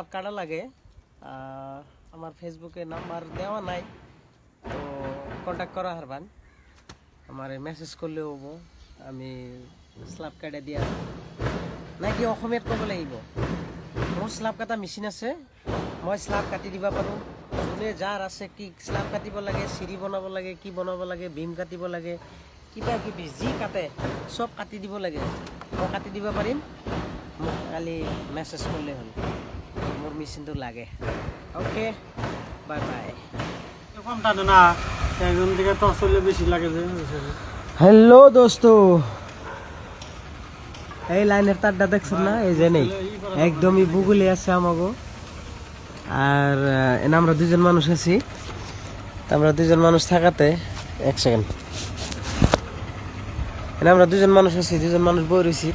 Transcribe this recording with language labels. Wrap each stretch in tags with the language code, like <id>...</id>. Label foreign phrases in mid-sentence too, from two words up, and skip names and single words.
<bn>কাটা লাগে, আমার ফেসবুকে নাম্বার দেওয়া নাই, তো কন্ট্যাক্ট করা হারবান, আমার মেসেজ করলে হবো, আমি স্ল্যাব কাটা দিয়া নাকি</bn> <as>অসমীয়াত ক'ব লাগিব। মোৰ স্ল্যাব কাটা মেচিন আছে, মই স্ল্যাব কাটি দিবা পাৰোঁ। যোনে যাৰ আছে, কি স্ল্যাব কাটিব লাগে, চিৰি বনাব লাগে, কি বনাব লাগে, বিম কাটিব লাগে, কিবা কিবি যি কাটে চব কাটি দিব লাগে, মই কাটি দিব পাৰিম। মোক খালি মেছেজ কৰিলে হ'ল, মোৰ মেচিনটো লাগে।</as> <en>Okay, bye bye.</en> <bn>কম টানে না, একজন দিকে টস চললে বেশি লাগে যে। হ্যালো দোস্ত, এই লাইনের তারটা দেখছেন না? এই যে নেই, একদমই বুগুলি আছে আমাগো। আর আমরা দুজন মানুষ আছি, আমরা দুজন মানুষ থাকাতে, এক সেকেন্ড, আমরা দুজন মানুষ আছি, দুজন মানুষ বই রয়েছি।</bn>